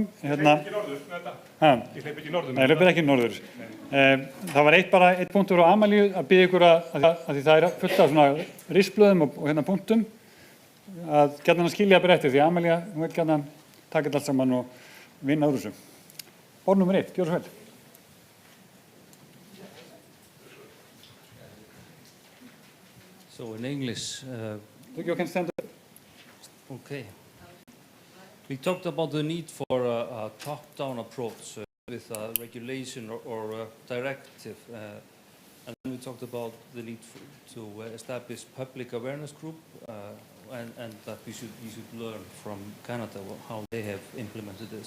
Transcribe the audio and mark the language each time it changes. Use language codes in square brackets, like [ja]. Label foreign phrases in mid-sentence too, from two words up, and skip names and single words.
[is] Ég hleyp ekki norður með þetta. Ég hleyp ekki norður með þetta. Nei, ég hleyp ekki norður. Það var eitt punktur á Amalíu að biðja ykkur að því það fullt af svona risblöðum og punktum, að gæta hann að skilja bara eftir, því Amalía, hún vil gæta hann taka þetta allt saman og vinna úr þessu. Orð nummer 1, gjör svo vel. [en] So in English, you can stand up. Okay. We talked about the need for a top-down approach with a regulation or a directive, and then we talked about the need to establish public awareness group, and that we should learn from Canada how they have implemented this.